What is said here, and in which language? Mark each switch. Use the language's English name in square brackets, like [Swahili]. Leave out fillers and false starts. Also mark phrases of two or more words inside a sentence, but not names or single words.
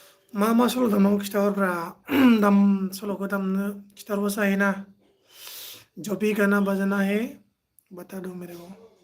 [Bodo] मा सल' दामनांगौ खिथाहरब्रा दाम सल'खौ दामनो खिथाहरबासो हायोना [Hindi] जो भी गाना बजाना है बता दो मेरे को